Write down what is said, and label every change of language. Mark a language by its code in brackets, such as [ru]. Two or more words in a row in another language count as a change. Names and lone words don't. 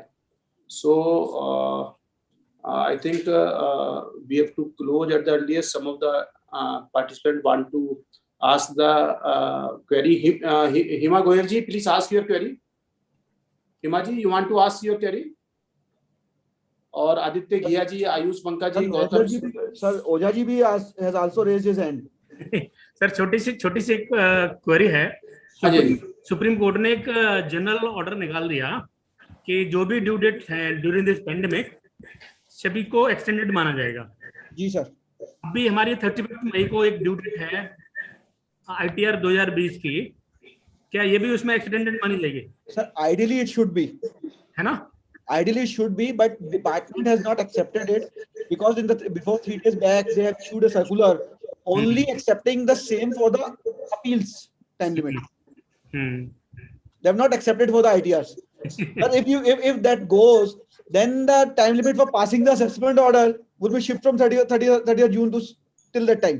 [en] So I think we have to close at the earliest. Some of the participants want to ask the query. Hima Goyal ji, please ask your query. Hima ji, you want to ask your query? Or Aditya Ghia ji, Ayush Banka ji, Gautam ji. Sir, Oja ji bhi has also raised his hand. [hi] सर छोटी सी एक क्वेरी है. सुप्रीम कोर्ट ने एक [en] general order [hi] निकाल दिया कि जो भी [en] due date [hi] है [en] during this pandemic [hi] सभी को एक्सटेंडेड माना जाएगा. जी सर. अभी हमारी 31 मई को एक [en] due date [hi] है ITR 2020 की, क्या ये भी उसमें एक्सटेंडेड मानी जाएगी? [en] Sir ideally it should be, [hi] है ना? [en] Ideally it should be, but department has not accepted it because before 3 days back they have issued a circular only accepting the same for the appeals time limit. They have not accepted for the ITRs. But if that goes, then the time limit for passing the assessment order will be shifted from 30th June to till that time.